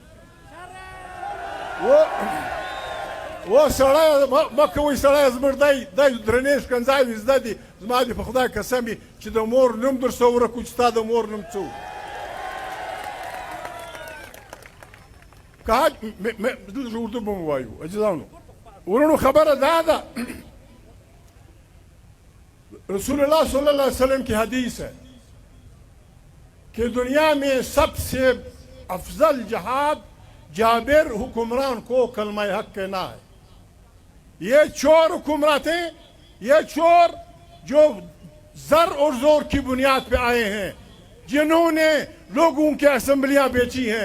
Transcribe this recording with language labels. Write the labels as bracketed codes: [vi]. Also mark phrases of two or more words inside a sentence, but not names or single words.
[ps] اوس سړی مه کوئ، سړی زموږ دی درنې ښکنځاوې زده دي. زما دې په خدای قسم وي چې د مور نوم در څه ورکړو چې ستا د مور نوم څه و. که اردو به مو وایو عزیزانو ورونو. [ur] خبره دا ده رسول اللہ [ar] صلی اللہ علیہ وسلم [ur] کی حدیث ہے کہ دنیا میں سب سے افضل جہاد جابر حکمران کو کلمہ حق کہنا ہے. یہ چور حکمران تھے، یہ چور جو زر اور زور کی بنیاد پہ آئے ہیں، جنہوں نے لوگوں کی اسمبلیاں بیچی ہیں.